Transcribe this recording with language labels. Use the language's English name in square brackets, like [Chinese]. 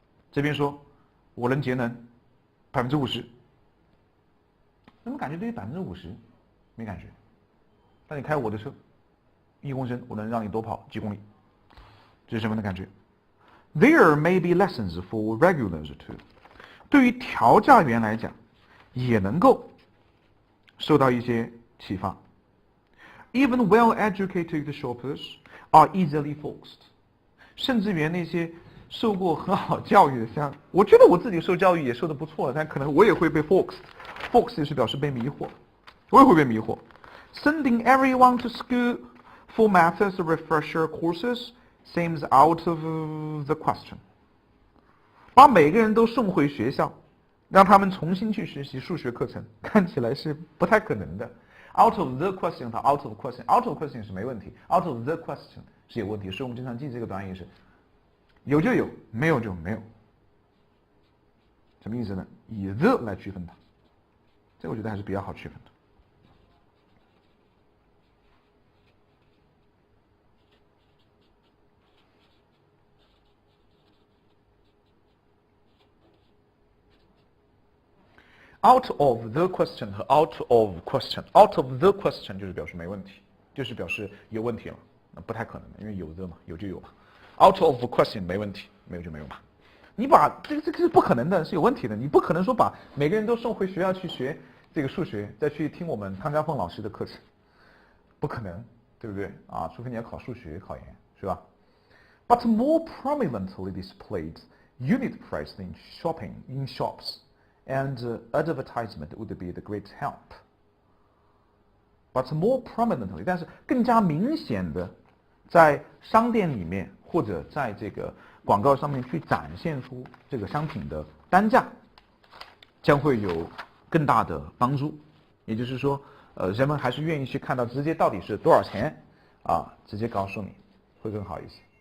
[Chinese] 这边说我能节能50%，那么感觉对于50%没感觉，但你开我的车1公升，我能让你多跑几公里，这是什么的感觉？ [English] There may be lessons for regulars too。 [Chinese] 对于调价员来讲，也能够受到一些启发。 [English] Even well-educated shoppers are easily foxed。 [Chinese] 甚至于那些受过很好教育的，像我觉得我自己受教育也受得不错，但可能我也会被 foxed。foxed 就是表示被迷惑，我也会被迷惑。 [English] Sending everyone to school for maths refresher courses seems out of the question。 [Chinese] 把每个人都送回学校，让他们重新去学习数学课程，看起来是不太可能的。 Out of the question 和 out of question，out of question 是没问题 ，out of the question 是有问题，所以我们经常记这个短语是有就有，没有就没有。什么意思呢？以 the 来区分它，这我觉得还是比较好区分的。 Out of the question 和 out of question，out of the question 就是表示没问题，就是表示有问题了，那不太可能的，因为有 the 嘛，有就有嘛。 Out of question 没问题，没有就没有嘛。你把这个是不可能的，是有问题的。你不可能说把每个人都送回学校去学这个数学，再去听我们汤家凤老师的课程，不可能，对不对啊？除非你要考数学考研，是吧？ [English] But more prominently displayed unit price in shops and advertisement would be the great help. But more prominently， [Chinese] 但是更加明显的，在商店里面或者在这个广告上面去展现出这个商品的单价，将会有更大的帮助。也就是说，人们还是愿意去看到直接到底是多少钱啊，直接告诉你会更好一些。